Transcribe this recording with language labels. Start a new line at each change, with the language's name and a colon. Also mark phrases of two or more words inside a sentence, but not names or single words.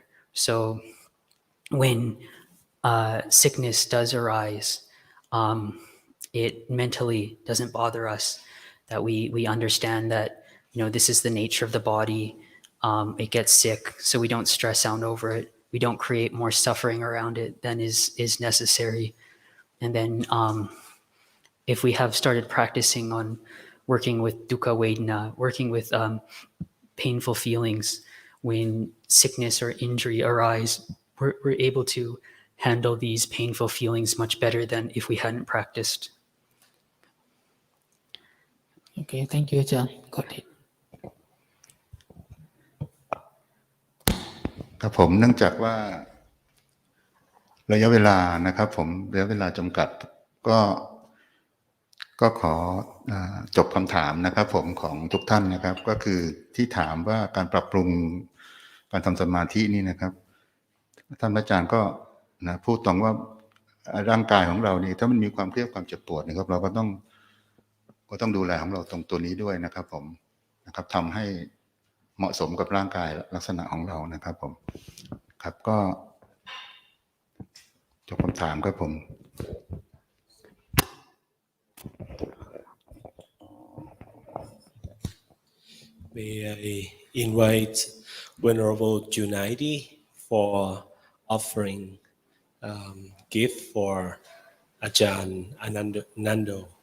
English: So when sickness does arise, it mentally doesn't bother us, that we understand that, this is the nature of the body. It gets sick, so we don't stress out over it. We don't create more suffering around it than is necessary. And then if we have started practicing on working with
Pali: dukkha vedana,
English: working with painful feelings, when sickness or injury arise, we're able to handle these painful feelings much better than if we hadn't practiced. Okay, thank you, Ajahn. Got it.
Thai: ครับผมเนื่องจากว่าระยะเวลานะครับผมระยะเวลาจำกัดก็ขอจบคำถามนะครับผมของ ทุกท่านนะครับก็คือที่ถามว่าการปรับปรุงการทำสมาธินี่นะครับท่านอาจารย์ก็พูดตรงว่าร่างกายของเรานี่ถ้ามันมีความเครียดความเจ็บปวดนะครับเราก็ต้องดูแลของเราตรงตัวนี้ด้วยนะครับผมนะครับทำให้เหมาะสมกับร่างกายลักษณะของเรานะครับผมครับก็จบคำถามครับผม
English: May I invite Venerable Junaidi for offering gift for Ajahn Nandho.